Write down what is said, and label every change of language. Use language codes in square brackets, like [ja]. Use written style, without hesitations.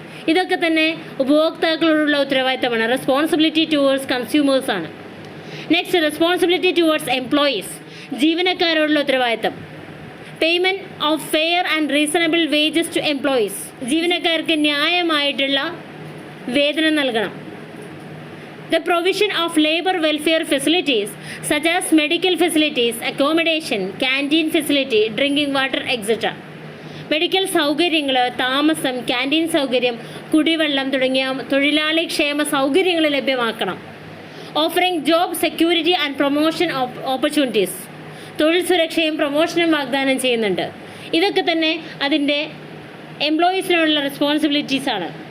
[ml] ഇതൊക്കെ തന്നെ ഉപഭോക്താക്കളോടുള്ള ഉത്തരവാദിത്തമാണ്. [en] responsibility towards consumers [ml] ആണ്. [en] next responsibility towards employees, [ml] ജീവനക്കാരോടുള്ള ഉത്തരവാദിത്തം. [en] payment of fair and reasonable wages to employees, [ml] ജീവനക്കാർക്ക് ന്യായമായിട്ടുള്ള വേതനം നൽകണം. [en] The provision of labor welfare facilities such as medical facilities, accommodation, canteen facility, drinking water, etc. [ml] Medical സൗകര്യങ്ങൾ, താമസം, canteen സൗകര്യം, കുടിവെള്ളം തുടങ്ങിയ തൊഴിലാളി ക്ഷേമ സൗകര്യങ്ങൾ ലഭ്യമാക്കണം. [en] offering job security and promotion opportunities, [ml] തൊഴിൽ സുരക്ഷയും പ്രൊമോഷനും വാഗ്ദാനം ചെയ്യുന്നുണ്ട്. ഇതൊക്കെ തന്നെ അതിൻ്റെ എംപ്ലോയീസിനോടുള്ള റെസ്പോൺസിബിലിറ്റീസാണ്.